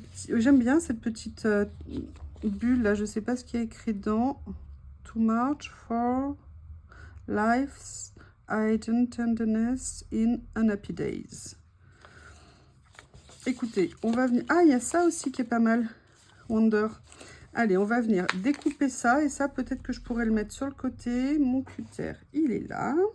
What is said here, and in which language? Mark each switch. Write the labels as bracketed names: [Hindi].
[French] J'aime bien cette petite bulle là, je sais pas ce qui est écrit dedans. [English] Too much for life's hidden tenderness in unhappy days. [French] Écoutez, on va venir... Ah, il y a ça aussi qui est pas mal. Wonder. Allez, on va venir découper ça. Et ça, peut-être que je pourrais le mettre sur le côté. Mon cutter, il est là.